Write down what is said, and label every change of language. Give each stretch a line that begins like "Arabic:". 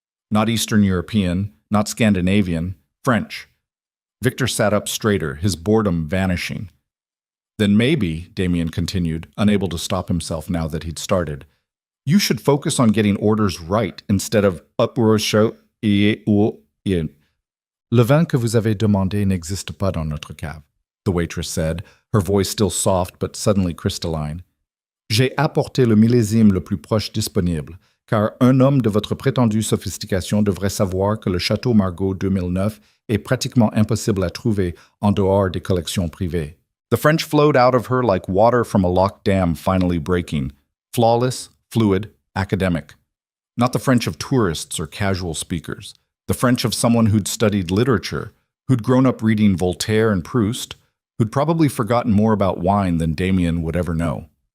English: Not Eastern European, not Scandinavian, French. Victor sat up straighter, his boredom vanishing. Then maybe, Damien continued, unable to stop himself now that he'd started, you should focus on getting orders right instead of
French: approcher et ou in. Le vin que vous avez demandé n'existe pas dans notre cave,
English: the waitress said, her voice still soft but suddenly crystalline.
French: J'ai apporté le millésime le plus proche disponible, car un homme de votre prétendue sophistication devrait savoir que le Château Margaux 2009 est pratiquement impossible à trouver en dehors des collections privées.
English: The French flowed out of her like water from a locked dam finally breaking, flawless, fluid, academic. Not the French of tourists or casual speakers, the French of someone who'd studied literature, who'd grown up reading Voltaire and Proust, who'd probably forgotten more about wine than Damien would ever know.